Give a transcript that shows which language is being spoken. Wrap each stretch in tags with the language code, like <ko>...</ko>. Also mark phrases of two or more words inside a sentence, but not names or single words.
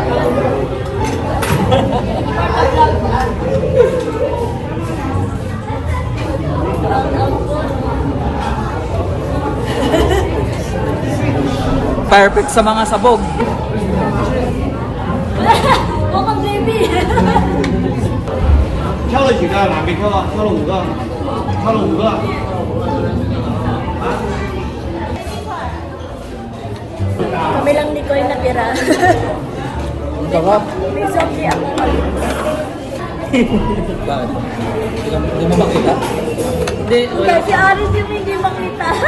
<tl>Perfect sa mga sabog.</tl> <en>Welcome, baby!</en> <zh>挑了几个？哪没挑啊？挑了5个，挑了5个。</zh> <tl>Kami lang ni Koy natira. Sarap. May zombie ako. Bakit? Hindi mo makita? Hindi, wala. Kasi Aris yung hindi makita.</tl>